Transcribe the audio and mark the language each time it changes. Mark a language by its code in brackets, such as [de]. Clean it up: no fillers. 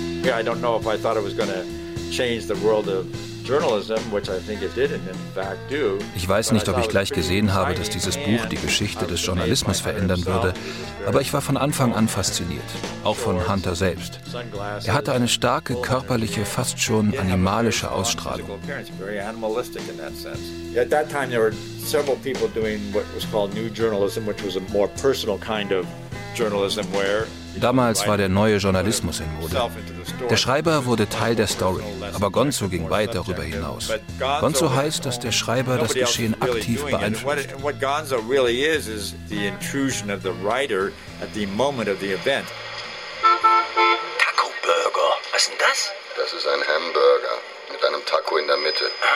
[en] I don't know if I thought it was going to change the world of journalism, which I think it did and in fact do. [de] Ich weiß nicht, ob ich gleich gesehen habe, dass dieses Buch die Geschichte des Journalismus verändern würde, aber ich war von Anfang an fasziniert, auch von Hunter selbst. Er hatte eine starke körperliche, fast schon animalische Ausstrahlung. [en] At that time there were several people doing what was called new journalism, which was a more personal kind of journalism where. [de] Damals war der neue Journalismus in Mode. Der Schreiber wurde Teil der Story, aber Gonzo ging weit darüber hinaus. Gonzo heißt, dass der Schreiber das Geschehen aktiv beeinflusst. Taco Burger, was ist denn das? Das ist ein Hamburger mit einem Taco in der Mitte.